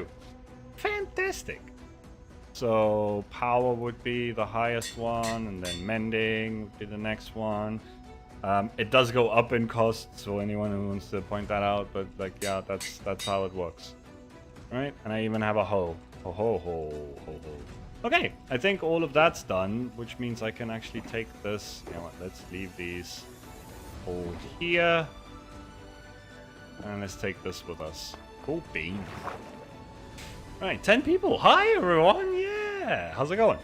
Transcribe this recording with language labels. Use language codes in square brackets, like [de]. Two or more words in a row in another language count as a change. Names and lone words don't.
[en] Fantastic. So power would be the highest one, and then mending would be the next one. It does go up in cost, so anyone who wants to point that out, but like, yeah, that's how it works. Right? And I even have a hoe. Ho ho ho ho ho. Okay, I think all of that's done, which means I can actually take this. You know what? Let's leave these all here. And let's take this with us. Cool bean. Right, 10 people. Hi, everyone. Yeah. How's it going?